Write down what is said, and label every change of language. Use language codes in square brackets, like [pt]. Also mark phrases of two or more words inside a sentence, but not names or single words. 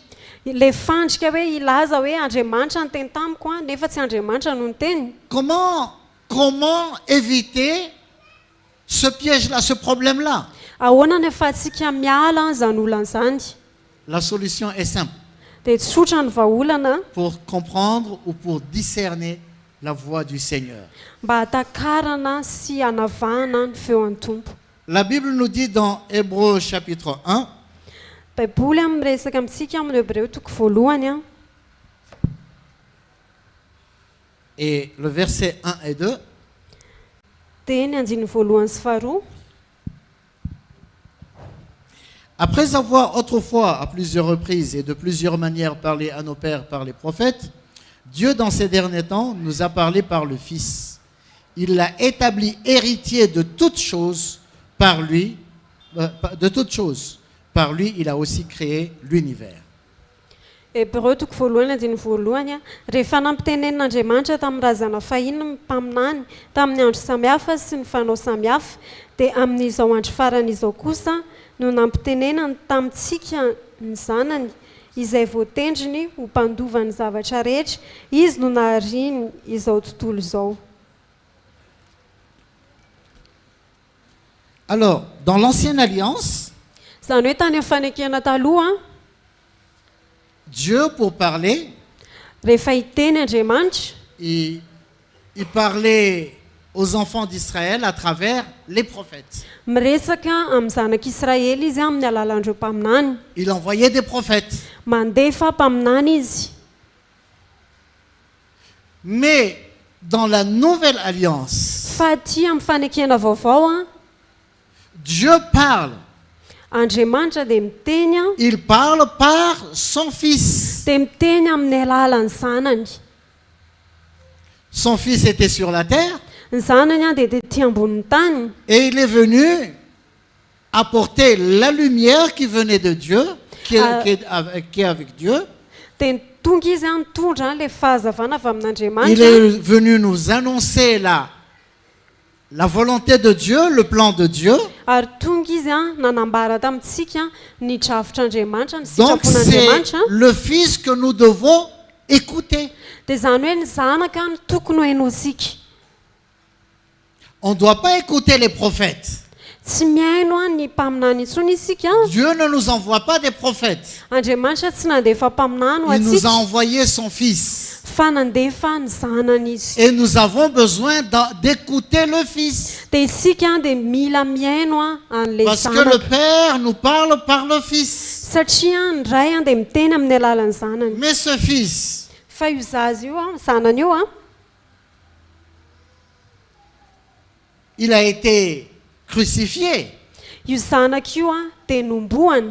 [mg] Ilay fandrika hoe ilaza hoe Andriamanitra ny teny tamiko nefa tsy Andriamanitra no niteny. [fr] Comment éviter ce piège-là, ce problème-là? [mg] Ahoana ny ahafahantsika miala izany olana izany? [fr] La solution est simple. [mg] dia tsotra ny vahaolana [fr] Pour comprendre ou pour discerner la voix du Seigneur. [mg] mba hatakarana sy hanavahana ny feon'ny tompo. [fr] La Bible nous dit dans Hébreux chapitre 1, [mg] baiboly miresaka amintsika amin'ny Hébreo toko voalohany a [fr] et le verset 1 et 2, [mg] dia ny andiny voalohany sy faharoa. [fr] après avoir autrefois à plusieurs reprises et de plusieurs manières parlé à nos pères par les prophètes, Dieu dans ces derniers temps nous a parlé par le Fils. Il l'a établi héritier de toutes choses par lui, de toutes choses. Par lui, il a aussi créé l'univers. [mg] Hébreu toko voalohany andiny voalohany a rehefa nampitenenin'Andriamanitra tamin'ny razana fahiny ny mpaminany tamin'ny andro samihafa sy ny fanao samihafa dia amin'izao andro faran'izao kosa no nampitenenany tamintsika ny zanany izay voatendriny ho mpandova ny zavatra rehetra izy no nahariany izao tontolo izao. [fr] Alors, dans l'ancienne alliance, [mg] Izany hoe tany amin'ny fanekena taloha [fr] Dieu, pour parler, [mg] rehefa hiteny Andriamanitra [fr] il parlait aux enfants d'Israël à travers les prophètes. [mg] miresaka amin'ny zanak'Israely izy amin'ny alalan'ireo mpaminany, [fr] Il envoyait des prophètes. [mg] mandefa mpaminany izy. [fr] Mais dans la nouvelle alliance, [mg] Fa aty amin'ny fanekena vaovao a [fr] Dieu parle. [mg] Andriamanitra dia miteny a [fr] Il parle par son Fils. [mg] dia miteny amin'ny alalan'ny zanany. [fr] Son Fils était sur la terre [mg] Ny zanany a dia tetỳ ambonin'ny tany [fr] et il est venu apporter la lumière qui venait de Dieu, qui est avec Dieu. [mg] dia tonga izy a mitondra le fahazavana avy [fr] Il [mg] amin'Andriamanitra [fr] est venu nous annoncer la volonté de Dieu, le plan de Dieu. [mg] ary tonga izy a nanambara tamintsika ny dravitr'Andriamanitra ny [fr] Donc c'est [mg] sitrapon'Andriamanitra [fr] le Fils que nous devons écouter. [mg] dia izany hoe ny zanaka no tokony ho hainonsika. [fr] On ne doit pas écouter les prophètes. [mg] Tsy mihaino a ny mpaminany intsony isika. [fr] Dieu ne nous envoie pas des prophètes. [mg] Andriamanitra tsy nandefa mpaminany ho [fr] Il nous a [mg] atsika [fr] envoyé son Fils. [mg] fa nandefa ny zanany izy. [fr] Et nous avons besoin d'écouter le Fils. [mg] Dia isika dia mila mihaino a an'le [fr] Parce que le [mg] zanaka [fr] Père nous parle par le Fils. [mg] satria ny ray a dia miteny amin'ny alalan'ny zanany. Mais ce Fils, Fa io zaza io a zanany io a il a été crucifié. io zanaka io a dia nombohany